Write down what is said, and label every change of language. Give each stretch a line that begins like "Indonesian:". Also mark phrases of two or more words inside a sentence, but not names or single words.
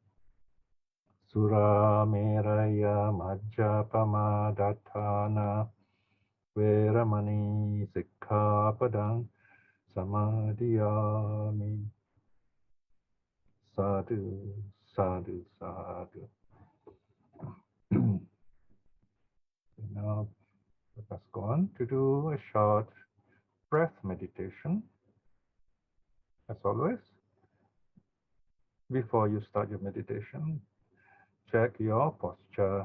Pali: Sura meraya majjapama dattana veramani sikkhapadang samadhiyami. Sadhu, sadhu, sadhu.
English: Now, let us go on to do a short breath meditation. As always, before you start your meditation, check your posture.